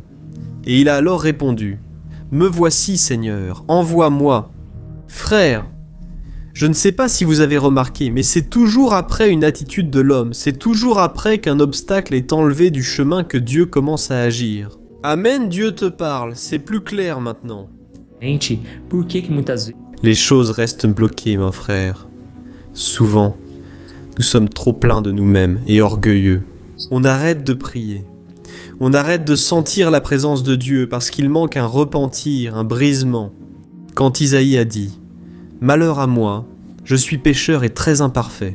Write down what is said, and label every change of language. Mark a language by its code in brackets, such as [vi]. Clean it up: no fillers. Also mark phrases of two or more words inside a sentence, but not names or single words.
[fr] Et il a alors répondu, Me voici, Seigneur, envoie-moi. Frères, je ne sais pas si vous avez remarqué, mais c'est toujours après une attitude de l'homme, c'est toujours après qu'un obstacle est enlevé du chemin que Dieu commence à agir. Amen, Dieu te parle, c'est plus clair maintenant. [pt] Gente, por que muitas vezes [fr] Les choses restent bloquées, mon frère. Souvent, nous sommes trop pleins de nous-mêmes et orgueilleux. On arrête de prier. On arrête de sentir la présence de Dieu parce qu'il manque un repentir, un brisement. Quand Isaïe a dit « Malheur à moi, je suis pécheur et très imparfait.